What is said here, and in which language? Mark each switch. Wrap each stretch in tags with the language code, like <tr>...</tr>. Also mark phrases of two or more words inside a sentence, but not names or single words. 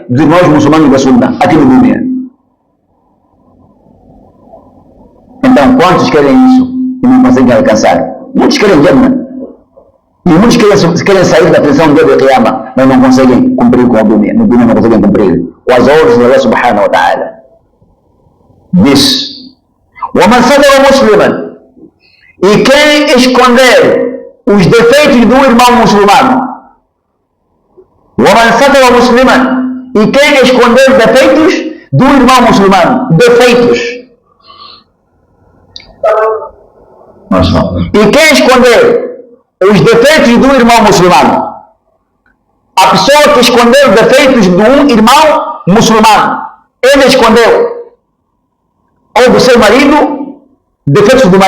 <pt>Dos irmãos muçulmanos da Sunna, aqui no mundo. Então, quantos querem isso e não conseguem alcançar? Muitos querem Jannah. E muitos querem sair da prisão do dia do Qiyamah, mas não conseguem cumprir com a dunya. No dunya não conseguem cumprir com as ordens de Allah</pt> <ar>سبحانه وتعالى. Diz: وَمَنْ سَتَرَ مُسْلِمًا.</ar> <pt>E quem esconder os defeitos do irmão muçulmano.</pt> <ar>وَمَنْ سَتَرَ مُسْلِمًا.</ar> <pt>E quem esconder defeitos do irmão muçulmano. Defeitos. E quem esconder os defeitos do irmão muçulmano. A pessoa que escondeu os defeitos de um irmão muçulmano, ele escondeu, ou do seu marido, defeitos do</pt>